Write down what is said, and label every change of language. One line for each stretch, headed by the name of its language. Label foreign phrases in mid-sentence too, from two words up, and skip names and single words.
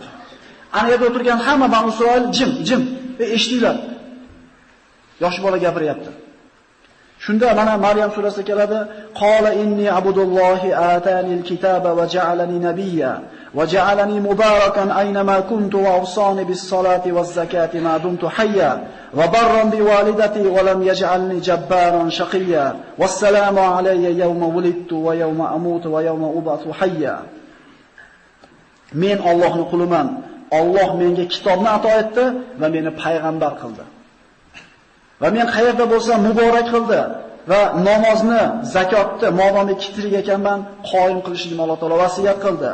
Uzbek: Ana yerda o'tirgan hamma Banu Isroil jim eshitdilar. Yosh bola gapiryapti. Shunda mana Maryam surasida keladi,
Arabic: "قال إني عبد الله آتاني الكتاب وجعلني نبيا وجعلني مباركا أينما كنت وأوصاني بالصلاة والزكاة ما دمت حيا وبرا بوالدتي ولم يجعلني جبارا شقيا والسلام علي يوم ولدت ويوم أموت ويوم أبعث حيا."
Uzbek: Men Allohning quliman. Alloh menga kitobni ato etdi va meni payg'ambar qildi. Va men qayerda bo'lsam muborak qildi va namozni, zakotni modomiki tirik ekanman qoyim qilishimni Alloh taolo vasiyat qildi.